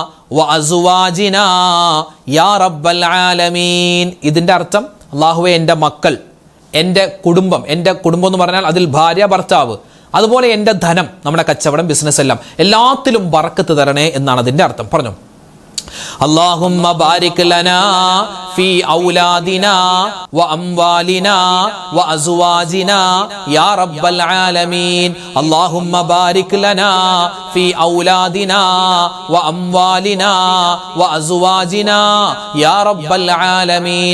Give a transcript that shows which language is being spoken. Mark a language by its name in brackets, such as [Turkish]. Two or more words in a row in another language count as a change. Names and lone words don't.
[Arabic] وأزواجنا يا رب العالمين. [Malayalam] ഇതിൻ്റെ അർത്ഥം അല്ലാഹുവേ എൻ്റെ മക്കൾ, എൻ്റെ കുടുംബം എന്ന് പറഞ്ഞാൽ അതിൽ ഭാര്യ ഭർത്താവ്, അതുപോലെ എൻ്റെ ധനം, നമ്മുടെ കച്ചവടം, ബിസിനസ് എല്ലാം, എല്ലാത്തിലും ബറക്കത്ത് തരണേ എന്നാണ് അതിൻ്റെ അർത്ഥം. പറഞ്ഞു. [Arabic] اللهم بارك لنا في أولادنا وأموالنا وأزواجنا يا رب العالمين. اللهم بارك لنا في أولادنا وأموالنا وأزواجنا يا رب العالمين.